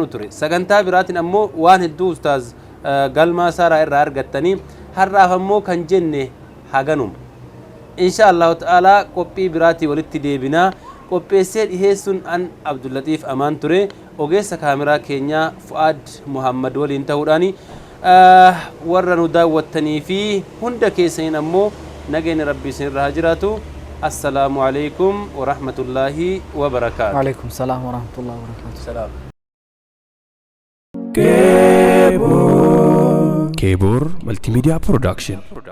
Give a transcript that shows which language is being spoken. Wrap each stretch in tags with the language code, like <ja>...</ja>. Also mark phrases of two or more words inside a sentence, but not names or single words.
<om>ture sagantaa biraatiin ammoo waan hedduu ustaaz galmaa saaraa irraa argattanii har'aaf ammoo kan jenne haganuma</om> <ar>إن شاء الله تعالى</ar> <om>qophii biraatii walitti deebinaa qopheessee dhiheessuun an Abdullatiif Amaan ture ogeessa kaameraa keenyaa Fu'aad Muhammad waliin ta'uudhaani warra nu daawwattanii fi hunda keessaniin ammoo nageenya rabbii isinirraa haa jiraatu.</om> <ar>السلام عليكم ورحمة الله وبركاته. وعليكم السلام ورحمة الله وبركاته. سلام. كيبور ملتي ميديا برودكشن.</ar>